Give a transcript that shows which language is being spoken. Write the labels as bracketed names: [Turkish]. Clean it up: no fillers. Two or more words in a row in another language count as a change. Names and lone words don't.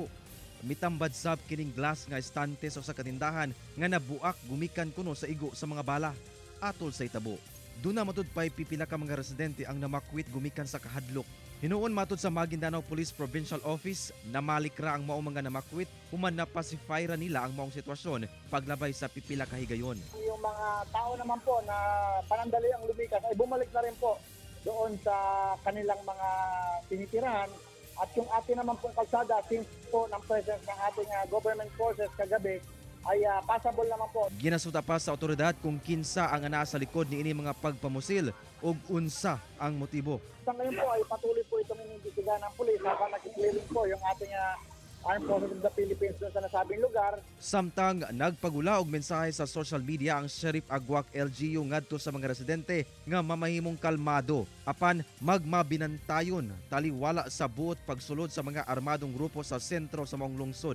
[Cebuano] Mitambad sab kining glass nga estante sa usa ka tindahan nga nabuak gumikan kuno sa igo sa mga bala atol sa hitabo. Duna matud pay pipila ka mga residente ang namakwit gumikan sa kahadlok. Hinuon matud sa Maguindanao Police Provincial Office, namalik ra ang maong mga namakwit human na pacify ra nila ang maong sitwasyon paglabay sa pipila ka higayon. [Filipino] Yung mga tao naman po na panandali ang lumikas ay bumalik na rin po doon sa kanilang mga tinitirahan. At yung atin naman pong kalsada, since po ng presence ng ating [English] government forces [Filipino] kagabi, ay passable naman po. [Cebuano] Ginasuta pa sa otoridad kung kinsa ang anaa sa likod ni ini mga pagpamusil ug unsa ang motibo. [Filipino] Sa ngayon po ay patuloy po itong inimbestigahan ng pulis habang nag-clearing po yung ating Armed Forces of the Philippines doon sa nasabing lugar. [Cebuano] Samtang nagpagula og mensahe sa [English] social media [Cebuano] ang Sharif Agwak LGU ngadto sa mga residente nga mamahimong kalmado apan magmabinantayon taliwala sa buot pagsulod sa mga armadong grupo sa sentro sa maong lungsod.